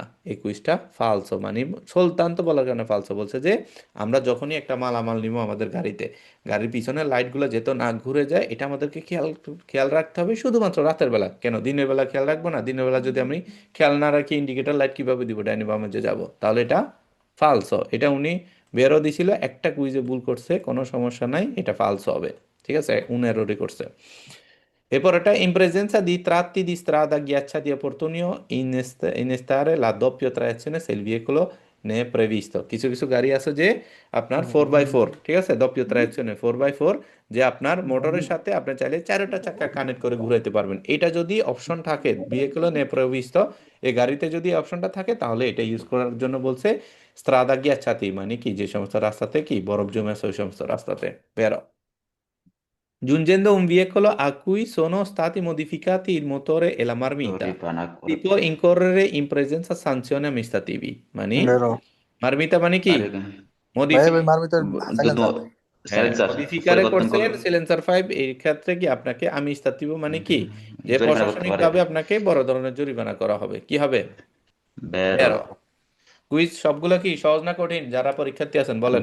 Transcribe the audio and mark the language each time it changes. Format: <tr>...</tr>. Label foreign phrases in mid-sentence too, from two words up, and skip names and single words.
<it>E questa falso,</it> <bn>মানে soltanto বলার কারণে falso বলছে যে আমরা যখনই একটা মালামাল নিব আমাদের গাড়িতে, গাড়ির পিছনের লাইটগুলো যেহেতু না ঘুরে যায়, এটা আমাদেরকে খেয়াল খেয়াল রাখতে হবে শুধুমাত্র রাতের বেলা। কেন দিনের বেলা খেয়াল রাখবো না? দিনের বেলা যদি আমি খেয়াল না রাখি ইন্ডিকেটর লাইট কিভাবে দিব ডাইনে বামে যে যাব, তাহলে এটা ফালসো। এটা উনি বেরো দিছিল, একটা কুইজে ভুল করছে, কোনো সমস্যা নাই, এটা ফালসো হবে, ঠিক আছে, উনি এররই করছে। এরপর এটা</bn> <it>in presenza di tratti di strada ghiacciati è opportuno innestare la doppia trazione se il veicolo ne è previsto।</it> <bn>কিছু কিছু গাড়ি আছে যে আপনার 4x4, ঠিক আছে,</bn> <it>doppia trazione</it> <bn>4x4, যে আপনার মোটরের সাথে আপনি চাইলে চারটা চাকা কানেক্ট করে ঘুরাইতে পারবেন, এটা যদি অপশন থাকে</bn> <it>veicolo ne è previsto,</it> <bn>এই গাড়িতে যদি অপশনটা থাকে তাহলে এটা ইউজ করার জন্য বলছে।</bn> <it>strada ghiacciati</it> <bn>মানে কি, যে সমস্ত রাস্তাতে কি বরফ জমে আছে ওই সমস্ত রাস্তাতে। বেরো।</bn> <it>Giungendo un veicolo a cui sono stati modificati il motore e la marmita,</it> <bn>জরিমানা</bn> <it>si</it> <bn>করে</bn> <it>può incorrere in presenza sanzioni amministrativi,</it> <bn>মানে বেরো। মার্মিতা মানে কি? আরে ভাই মডিফি ভাই মারমিটার সাইলেন্সার। হ্যাঁ, সাইলেন্সার মডিফিকারে পরিবর্তন করছেন করলে সিলেন্সার 5, এই ক্ষেত্রে কি আপনাকে আমিস্তাতিভ মানে কি, যে জরিমানা করতে পারে। প্রশাসনিকভাবে আপনাকে বড় ধরনের জরিমানা করা হবে, কি হবে? বেরো বেরো। কুইজ সবগুলো কি সহজ না কঠিন? যারা পরীক্ষার্থী আছেন বলেন।</bn>